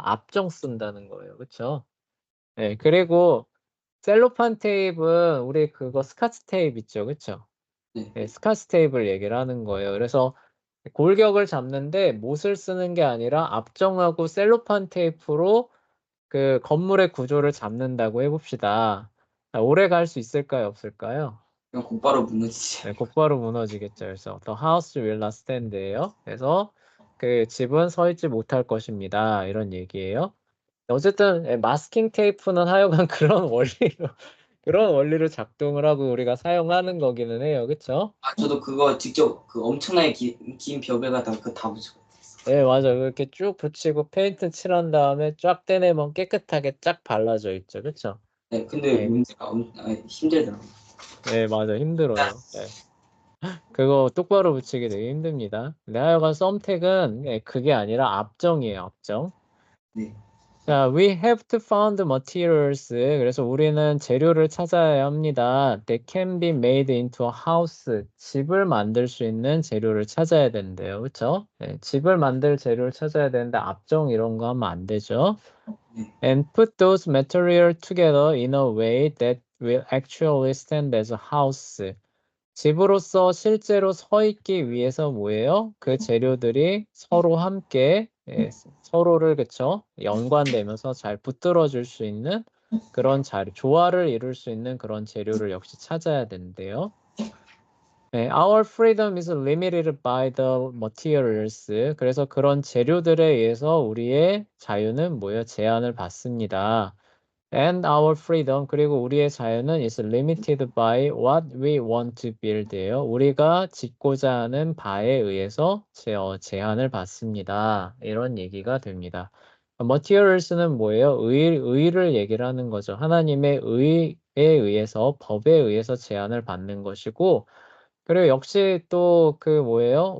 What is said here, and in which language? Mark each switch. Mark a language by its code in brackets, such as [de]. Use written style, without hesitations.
[ko] 압정 쓴다는 거예요. 그쵸? 네, 그리고 셀로판 테이프는 우리 그거 스카치 테이프 있죠. 그쵸? 네. 네, 스카치 테이프를 얘기를 하는 거예요. 그래서 골격을 잡는데 못을 쓰는 게 아니라 압정하고 셀로판 테이프로 그 건물의 구조를 잡는다고 해봅시다. 자, 오래 갈 수 있을까요? 없을까요? 그냥 곧바로 무너지지. 네, 곧바로 무너지겠죠. 그래서 [en] The house will not stand예요. [ko] 그래서 집은 서 있지 못할 것입니다. 이런 얘기예요. 어쨌든 마스킹 테이프는 하여간 그런 원리로 작동을 하고 우리가 사용하는 거기는 해요. 그쵸? 아, 저도 그거 직접 그 엄청나게 긴 벽에다가 그거 다 붙이고. 네, 맞아요. 이렇게 쭉 붙이고 페인트 칠한 다음에 쫙 떼내면 깨끗하게 쫙 발라져 있죠. 그쵸? 네. 근데 네, 문제가 힘들더라고요. 네, 맞아요. 힘들어요. 네. 그거 똑바로 붙이기 되게 힘듭니다. 근데 하여간 썸택은 그게 아니라 압정이에요. 압정. 네. [en] 자, we have to find materials. [ko] 그래서 우리는 재료를 찾아야 합니다. [en] That can be made into a house. [ko] 집을 만들 수 있는 재료를 찾아야 된대요. 그렇죠? 네, 집을 만들 재료를 찾아야 되는데 앞정 이런 거 하면 안 되죠. 네. [en] And put those materials together in a way that will actually stand as a house. [ko] 집으로서 실제로 서 있기 위해서 뭐예요? 그 재료들이 서로 함께 서로를 그쵸? 연관되면서 잘 붙들어 줄 수 있는 그런 자료, 조화를 이룰 수 있는 그런 재료를 역시 찾아야 되는데요. [en] 네, our freedom is limited by the materials. [ko] 그래서 그런 재료들에 의해서 우리의 자유는 뭐예요? 제한을 받습니다. [en] And our freedom, [ko] 그리고 우리의 자유는 [en] is limited by what we want to build예요. [ko] 우리가 짓고자 하는 바에 의해서 제한을 받습니다. 이런 얘기가 됩니다. materials는 뭐예요? 의를 얘기를 하는 거죠. 하나님의 의에 의해서, 법에 의해서 제한을 받는 것이고, 그리고 역시 또 그 뭐예요?